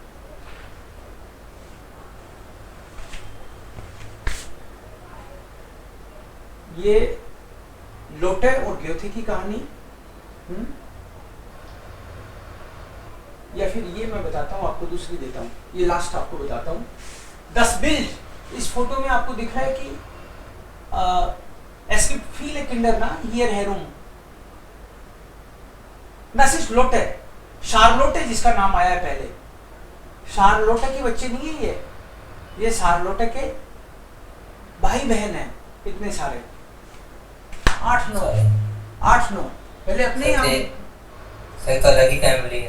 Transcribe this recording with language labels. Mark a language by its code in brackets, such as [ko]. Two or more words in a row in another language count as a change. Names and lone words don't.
[hi] ये लोटे और ग्योथे की कहानी, या फिर ये मैं बताता हूँ आपको, दूसरी देता हूँ, ये लास्ट आपको बताता हूँ। [de] Das Bild, [hi] इस फोटो में आपको दिख रहा है कि [de] es gibt viele Kinder na hier herum, das ist [hi] लोटे, शार्लोटे जिसका नाम आया है पहले, शार्लोटे के बच्चे नहीं है ये शार्लोटे के भाई बहन है, कितने सारे, 8-9 पहले अपने यहाँ तो अलग ही फैमिली है।